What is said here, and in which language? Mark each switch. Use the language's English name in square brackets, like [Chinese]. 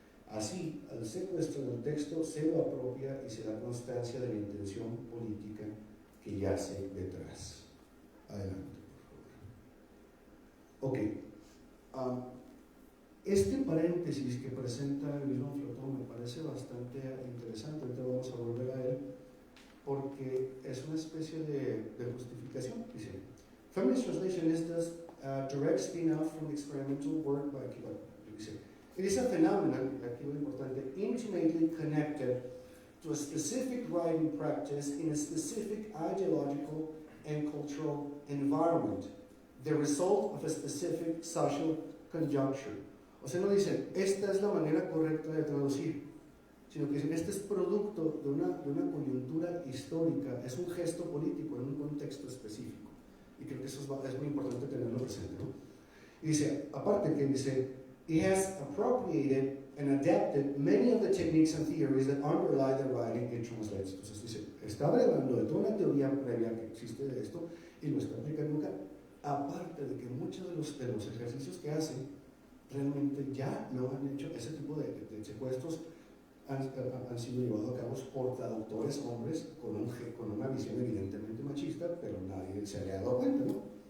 [Spanish] Así, al secuestrar el texto, se lo apropia y se da constancia de la intención política que yace detrás. Adelante, por favor. Ok. Este paréntesis que presenta Guillaume Floton me parece bastante interesante, ahorita vamos a volver a él, porque es una especie de justificación. [English] Dice, feminist translationistas direct spin-off from the experimental work by Kimball. Dice, it is a phenomenon, aquí lo importante, intimately connected to a specific writing practice in a specific ideological and cultural environment, the result of a specific social conjuncture. [Spanish] O sea, no dicen, esta es la manera correcta de traducir, sino que dicen, este es producto de una coyuntura histórica, es un gesto político en un contexto específico. Y creo que eso es muy importante tenerlo presente, ¿no? [English] Y dice, aparte que dice, it has appropriated and adapted many of the techniques and theories that underlie the writing it translates. [Spanish] Entonces dice, está hablando de toda una teoría previa que existe de esto y lo está aplicando acá. Aparte de que muchos de los ejercicios que hacen realmente ya lo han hecho, ese tipo de secuestros han sido llevados a cabo por traductores hombres con una visión evidentemente machista, pero nadie se había dado cuenta, ¿no?